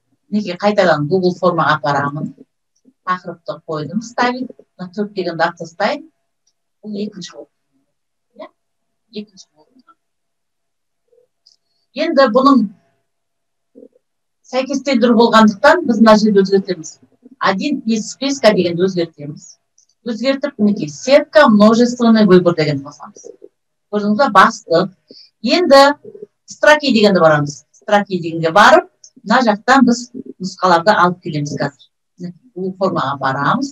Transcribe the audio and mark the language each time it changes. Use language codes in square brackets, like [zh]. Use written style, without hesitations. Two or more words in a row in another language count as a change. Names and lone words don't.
[kk] Неге қайтадан Google формаға барамын. Тақырыпты қойдым, ставить. Төрт дегенді ақ тастайын. Бұл екінші болды. Екінші болды. Енді бұның сәйкестендіру болғандықтан біз мына жерді өзгертеміз. [ru] Один из списка [kk] дегенді өзгертеміз. Өзгертіп, мінекей, сетка, [ru] множественный выбор [kk] деген қосамыз. Көрдіңіз бе, бастық. Енді строки дегенді барамыз. Строки дегенге барып, мына жақтан біз нұсқаларды алып келеміз қазір. Бұл формаға барамыз.